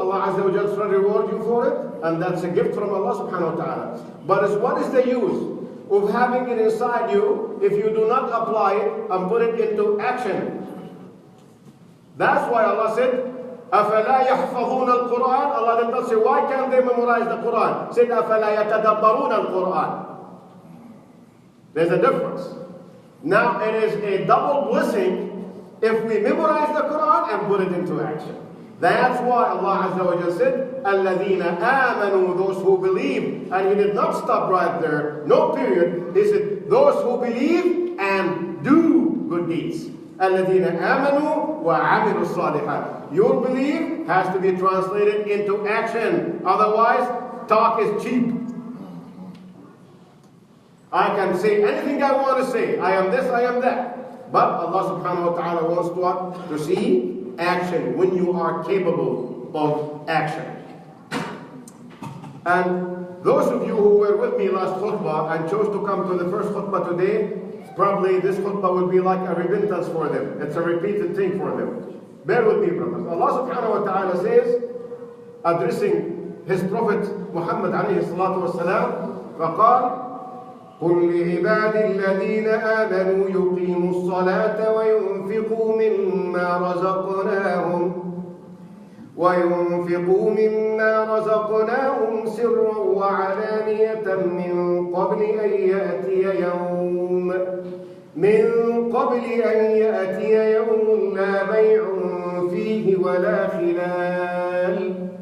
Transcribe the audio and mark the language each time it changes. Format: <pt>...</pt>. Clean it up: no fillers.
<en>Allah Azza wa Jalla will reward you for it, and that's a gift from Allah subhanahu wa ta'ala. But what is the use of having it inside you if you do not apply it and put it into action? That's why Allah said,</en> <ar>أَفَلَا يَحْفَظُونَ الْقُرْآنَ.</ar> <en>Allah did not say, why can't they memorize the Quran? He said,</en> <ar>أَفَلَا يَتَدَبَّرُونَ الْقُرْآنَ.</ar> <en>There's a difference. Now it is a double blessing if we memorize the Quran and put it into action. That's why Allah Azza wa Jalla said,</en> <ar>الَّذِينَ آمَنُوا,</ar> <en>those who believe. And He did not stop right there. No period. He said, those who believe and do good deeds.</en> <ar>الَّذِينَ آمَنُوا وَعَمِلُوا الصَّالِحَاتِ.</ar> <en>Your belief has to be translated into action. Otherwise, talk is cheap. I can say anything I want to say. I am this, I am that. But Allah subhanahu wa ta'ala wants to see action, when you are capable of action. And those of you who were with me last khutbah and chose to come to the first khutbah today, probably this khutbah will be like a repentance for them. It's a repeated thing for them. Bear with me, brothers. Allah subhanahu wa ta'ala says, addressing His Prophet Muhammad alayhi salatu wasalam,</en> <ar>فَقَالَ قُلْ لِعِبَادِ الَّذِينَ آمَنُوا يُقِيمُوا الصَّلَاةَ وَيُنْفِقُوا مِمَّا رَزَقْنَاهُمْ سِرًّا وَعَلَانِيَةً مِّن قَبْلِ أَن يَأْتِيَ يَوْمٌ لَا بَيْعٌ فِيهِ وَلَا خِلَالٌ.</ar>